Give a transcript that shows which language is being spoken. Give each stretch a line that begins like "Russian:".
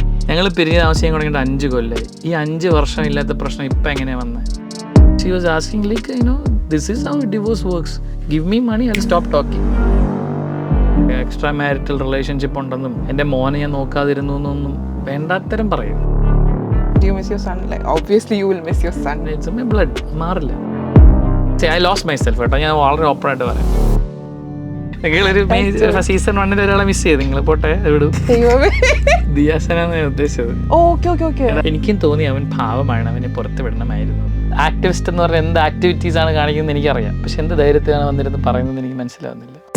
Malayalam: ഞങ്ങൾ പിരിഞ്ഞ് താമസിക്കാൻ തുടങ്ങിയിട്ട് 5 കൊല്ലമായി. ഈ 5 വർഷം ഇല്ലാത്ത പ്രശ്നം ഇപ്പം എങ്ങനെയാണ് വന്നത്?
English: She was asking like this is how divorce works. Give me money, I will stop talking.
Malayalam: Extra marital relationship ഉണ്ടെന്നും എൻ്റെ മോനെ ഞാൻ നോക്കാതിരുന്നു എന്നൊന്നും വേണ്ടാത്തരം പറയും.
English: Do you miss your son? Like, obviously you will miss your son. It's in my blood.
Malayalam: മാറില്ല.
English: I lost myself
Malayalam: കേട്ടോ. ഞാൻ വളരെ ഓപ്പൺ ആയിട്ട് പറയാം. നിങ്ങളൊരു സീസൺ 1 ഒരാളെ മിസ് ചെയ്ത് നിങ്ങൾ പോട്ടെ വിടും. ദിയാസനാണ് ഞാൻ ഉദ്ദേശിച്ചത്. എനിക്കും തോന്നി അവൻ പാവമാണ്, അവനെ പുറത്ത് വിടണമായിരുന്നു. ആക്ടിവിസ്റ്റ് എന്ന് പറഞ്ഞാൽ എന്ത് ആക്ടിവിറ്റീസ് ആണ് കാണിക്കുന്നത് എനിക്കറിയാം, പക്ഷെ എന്ത് ധൈര്യത്തിലാണ് വന്നിരുന്ന് പറയുന്നത് എനിക്ക് മനസ്സിലാവുന്നില്ല.